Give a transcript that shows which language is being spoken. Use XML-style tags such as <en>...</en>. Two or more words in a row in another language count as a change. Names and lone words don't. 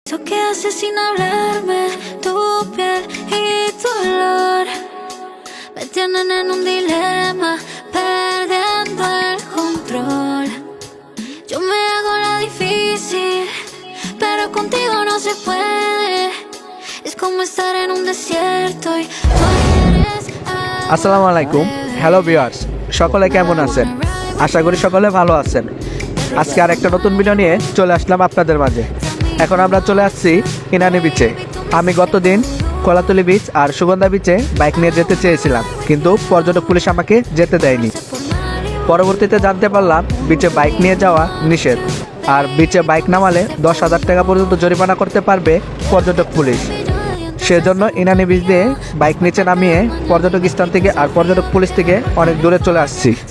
<es>Eso que haces sin hablarme, tu piel y tu olor me tienen en un dilema, perdiendo el control. Yo me hago la difícil, pero contigo no se puede. Es como estar en un desierto y tú eres</es> <bn>আসসালামু আলাইকুম</bn> <en>hello viewers</en> <bn>সকলে কেমন আছেন আশা করি সকলে ভালো আছেন আজকে আরেকটা নতুন ভিডিও নিয়ে চলে আসলাম আপনাদের মাঝে এখন আমরা চলে আসছি ইনানি বিচে আমি গতদিন কলাতলি বিচ আর সুগন্ধা বিচে বাইক নিয়ে যেতে চেয়েছিলাম কিন্তু পর্যটক পুলিশ আমাকে যেতে দেয়নি পরবর্তীতে জানতে পারলাম বিচে বাইক নিয়ে যাওয়া নিষেধ আর বিচে বাইক নামালে 10,000 টাকা পর্যন্ত জরিমানা করতে পারবে পর্যটক পুলিশ সেজন্য ইনানি বিচ দিয়ে বাইক নিচে নামিয়ে পর্যটক স্থান থেকে আর পর্যটক পুলিশ থেকে অনেক দূরে চলে আসছি</bn>